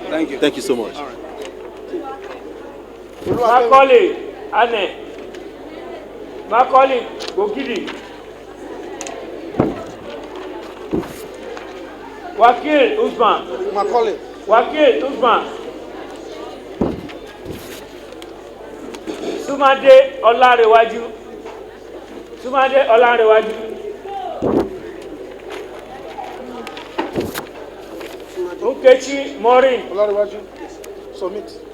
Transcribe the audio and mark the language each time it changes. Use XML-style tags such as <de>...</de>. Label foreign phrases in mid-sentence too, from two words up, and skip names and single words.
<en>Thank you. Thank you so much. My colleague, Anne. My colleague, Gogidi. Wakil Usman. My colleague. Wakil Usman. Sumade Olarewaju. Sumade Olarewaju. Nkechi Maureen. Olarewaju. Submit.</en>